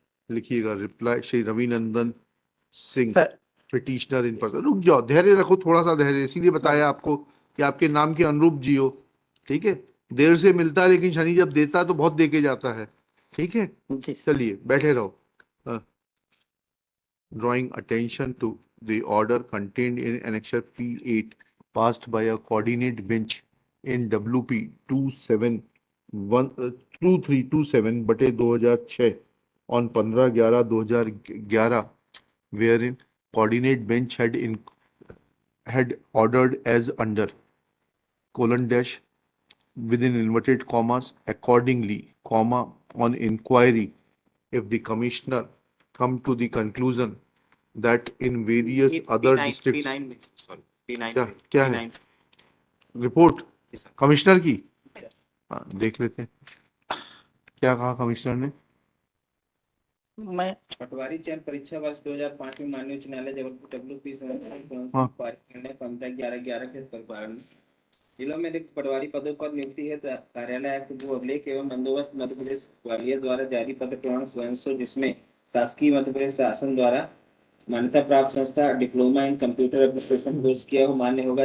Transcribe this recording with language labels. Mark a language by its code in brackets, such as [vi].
[hi] लिखिएगा, reply Shri Ravinandan Singh, sir [en] Petitioner in person. [hi] रुक जाओ, धैर्य रखो, थोड़ा सा धैर्य, इसीलिए बताया आपको कि आपके नाम के अनुरूप जियो। ठीक है, देर से मिलता है लेकिन शनि जब देता है तो बहुत दे के जाता है। ठीक है, जी सर। चलिए बैठे रहो। [en] Drawing attention to the order contained in Annexure P8 passed by a coordinate bench in WP 2327/2006 on 15/11/2011, wherein coordinate bench had ordered as under colon dash within inverted commas accordingly, comma, on inquiry, if the commissioner come to the conclusion that in various other districts, [hi] क्या क्या है report commissioner की? हाँ, देख लेते हैं क्या कहा कमिश्नर ने। मैं पटवारी चयन परीक्षा वर्ष 2005 में माननीय उच्च न्यायालय जबलपुर WP हाँ। 15/11/11 के परिपालन जिलों में रिक्त पटवारी पदों पर नियुक्ति है कार्यालय आयुक्त भू अभिलेख एवं बंदोबस्त मध्य प्रदेश ग्वालियर द्वारा जारी पत्र प्रमाण स्वयं, जिसमें शासकीय मध्य प्रदेश शासन द्वारा मान्यता प्राप्त संस्था diploma in computer application course किया हो मान्य होगा।